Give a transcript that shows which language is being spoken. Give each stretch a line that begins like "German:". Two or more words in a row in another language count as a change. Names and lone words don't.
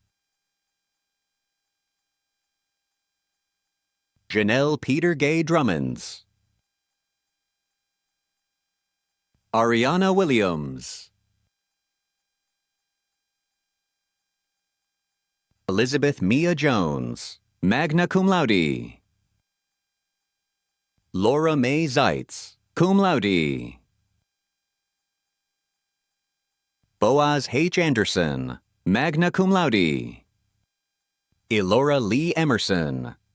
English: Janelle Peter Gay Drummonds. Ariana Williams. Elizabeth Mia Jones,
Latin: magna cum laude.
English: Laura Mae Zeitz,
Latin: cum laude.
English: Boaz H.
Latin: Anderson, magna cum laude.
English: Elora Lee Emerson.